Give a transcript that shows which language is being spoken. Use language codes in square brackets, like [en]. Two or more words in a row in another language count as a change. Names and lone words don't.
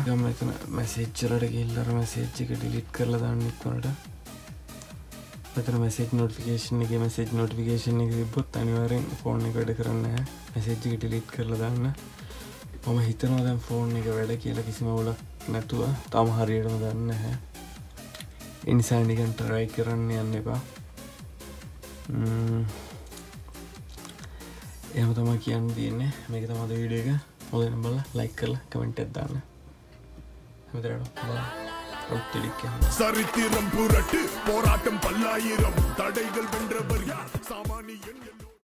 [si] ගම එතන message වලට ගිහිල්ලා අර message එක delete කරලා දාන්න ඉක්මනට මෙතන [en] message notification [si] එක තිබ්බොත් අනිවාර්යෙන් phone එක වැඩ කරන්නේ නැහැ message එක delete කරලා දාන්න මම හිතනවා දැන් phone එක වැඩ කියලා කිසිම අවුලක් නැතුව තාම හරියටම දන්නේ නැහැ ඒ නිසා නිකන් try කරන්න යන්න එපා එහෙම තමයි කියන්න තියෙන්නේ මේක තමයි අද වීඩියෝ එක හොඳට බලලා like කරලා comment එකක් දාන්න හැමදාම [ta] சரித்திரம் புரட்டு போராட்டம் பல்லாயிரம் தடைகள் வென்றவர் யார் சாமானியன்